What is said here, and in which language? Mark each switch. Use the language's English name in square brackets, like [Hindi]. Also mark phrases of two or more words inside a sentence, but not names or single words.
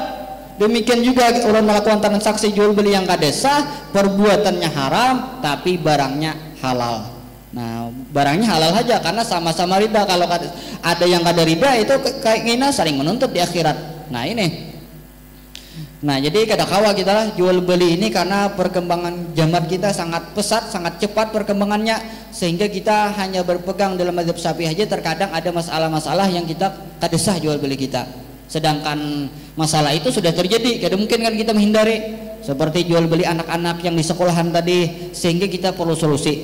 [Banjar] Demikian juga ulun melakukan transaksi jual beli yang kada sah, perbuatannya haram tapi barangnya halal. Nah barangnya halal aja karena sama-sama rida. Kalau ada yang kada rida itu kayak gini saling menuntut di akhirat. Nah ini. Nah jadi kada kawa kita jual beli ini karena perkembangan zaman kita sangat pesat, sangat cepat perkembangannya, sehingga kita hanya berpegang dalam mazhab Syafi'i aja terkadang ada masalah-masalah yang kita kada sah jual beli kita. Sedangkan masalah itu sudah terjadi, kada mungkin kan kita menghindari. Seperti jual beli anak-anak yang di sekolahan tadi, sehingga kita perlu solusi.